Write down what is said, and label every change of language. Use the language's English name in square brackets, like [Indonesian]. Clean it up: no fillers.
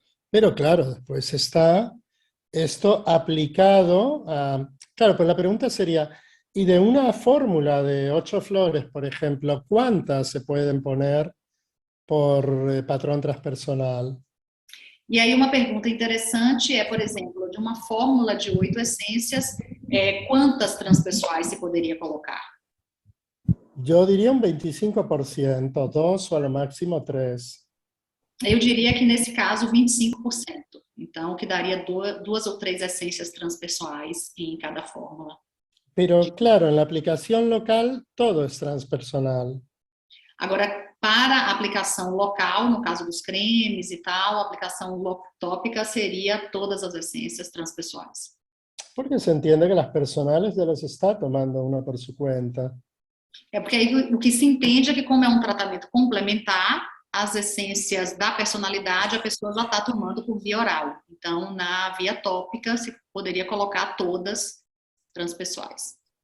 [Spanish] Pero claro, después está esto aplicado a... Claro, pues la pregunta sería, ¿y de una fórmula de 8 flores, por ejemplo, cuántas se pueden poner por patrón transpersonal? [Portuguese] E aí uma pergunta interessante é, por exemplo, de uma fórmula de 8 essências, quantas transpessoais se poderia colocar? [Spanish] Yo diría un 25%, 2 o a lo máximo 3. [Portuguese] Eu diria que nesse caso 25%. Então, que daria duas ou três essências transpessoais em cada fórmula. [Spanish] Pero claro, en la aplicación local todo es transpersonal. [Portuguese] Agora, para a aplicação local, no caso dos cremes e tal, a aplicação tópica seria todas as essências transpessoais. [Spanish] Porque se entiende que las personales ya las está tomando una por su cuenta. [Portuguese] É porque aí o que se entende é que, como é um tratamento complementar, as essências da personalidade a pessoa já está tomando por via oral. Então, na via tópica, se poderia colocar todas transpessoais.